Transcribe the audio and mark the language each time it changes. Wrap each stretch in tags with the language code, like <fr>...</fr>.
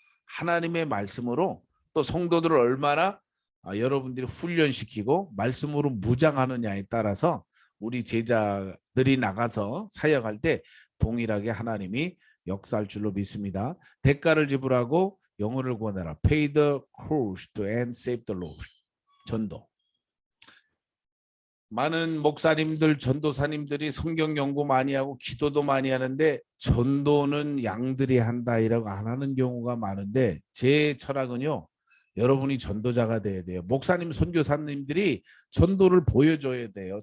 <ko>하나님의 말씀으로 또 성도들을 얼마나 여러분들이 훈련시키고 말씀으로 무장하느냐에 따라서 우리 제자들이 나가서 사역할 때 동일하게 하나님이 역사할 줄로 믿습니다. 대가를 지불하고 영혼을 구원하라.</ko> <en>Pay the cost and save the lost.</en> <ko>전도. 많은 목사님들, 전도사님들이 성경 연구 많이 하고 기도도 많이 하는데 전도는 양들이 한다 이라고 안 하는 경우가 많은데 제 철학은요. 여러분이 전도자가 돼야 돼요. 목사님, 선교사님들이 전도를 보여줘야 돼요.</ko>